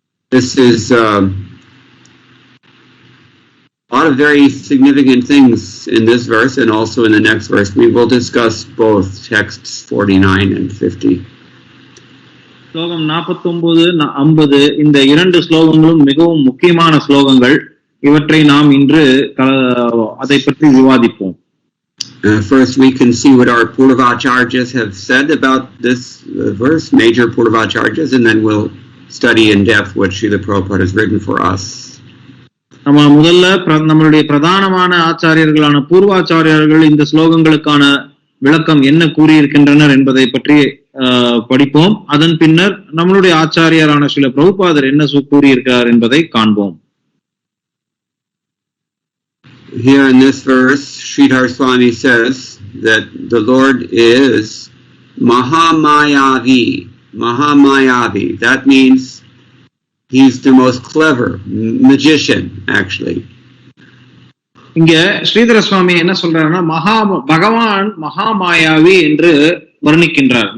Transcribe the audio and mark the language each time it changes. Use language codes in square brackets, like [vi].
[en] This is a lot of very significant things in this verse and also in the next verse. We will discuss both texts 49 and 50. [ta] ஸ்லோகம் 49, 50 இந்த இரண்டு ஸ்லோகங்களும் மிகவும் முக்கியமான ஸ்லோகங்கள். இவற்றை நாம் இன்று அதை பற்றி விவாதிப்போம். [en] First, we can see what our Purvacharyas have said about this verse, major Purvacharyas, and then we'll study in depth what Srila Prabhupada has written for us. [ta] நம்ம முதல்ல நம்மளுடைய பிரதானமான ஆச்சாரியர்களான பூர்வாச்சாரியர்கள் இந்த ஸ்லோகங்களுக்கான விளக்கம் என்ன கூறியிருக்கின்றனர் என்பதை பற்றி படிப்போம். அதன் பின்னர் நம்மளுடைய ஆச்சாரியரான ஸ்ரீல பிரபுபாதர் என்ன கூறியிருக்கிறார் என்பதை காண்போம். [en] here in this verse, Sridhar Swami says that the Lord is Mahamayavi. Mahamayavi. That means he's the most clever magician, actually. [ta] இங்க ஸ்ரீதர சுவாமி என்ன சொல்றாருன்னா பகவான் மகாமாயாவி என்று வர்ணிக்கின்றார்.